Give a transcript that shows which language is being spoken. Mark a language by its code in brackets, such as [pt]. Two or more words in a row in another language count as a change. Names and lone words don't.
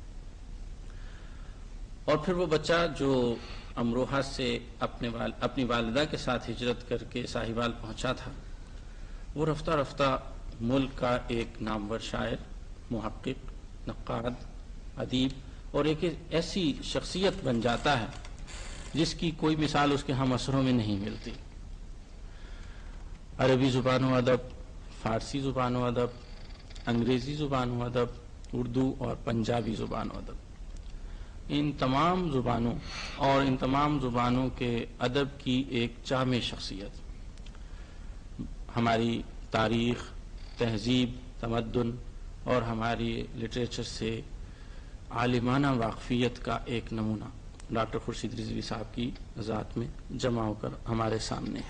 [ur] اور پھر وہ بچہ جو امروہہ سے اپنی والدہ کے ساتھ ہجرت کر کے ساہیوال پہنچا تھا, وہ رفتہ رفتہ ملک کا ایک نامور شاعر, محقق, نقاد, ادیب اور ایک ایسی شخصیت بن جاتا ہے جس کی کوئی مثال اس کے ہم عصروں میں نہیں ملتی. عربی زبان و ادب, فارسی زبان و ادب, انگریزی زبان و ادب, اردو اور پنجابی زبان و ادب, ان تمام زبانوں اور ان تمام زبانوں کے ادب کی ایک جامع شخصیت. ہماری تاریخ, تہذیب, تمدن اور ہماری لٹریچر سے عالمانہ واقفیت کا ایک نمونہ ڈاکٹر خورشید رضوی صاحب کی ذات میں جمع ہو کر ہمارے سامنے ہے.